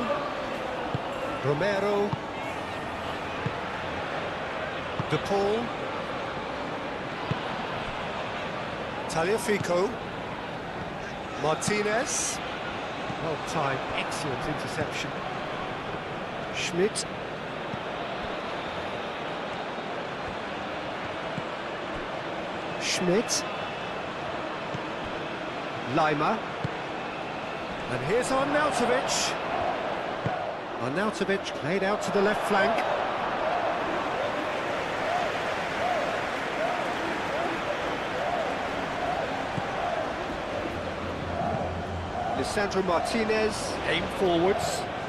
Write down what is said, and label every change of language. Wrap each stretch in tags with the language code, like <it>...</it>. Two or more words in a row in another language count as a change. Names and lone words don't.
<en>Romero. De Paul. Tagliafico. Martinez. Well timed, excellent interception. Schmidt. Schmidt. Lima. And here's Arnautovic. Arnautovic played out to the left flank. Lisandro Martinez, aim forwards.</en>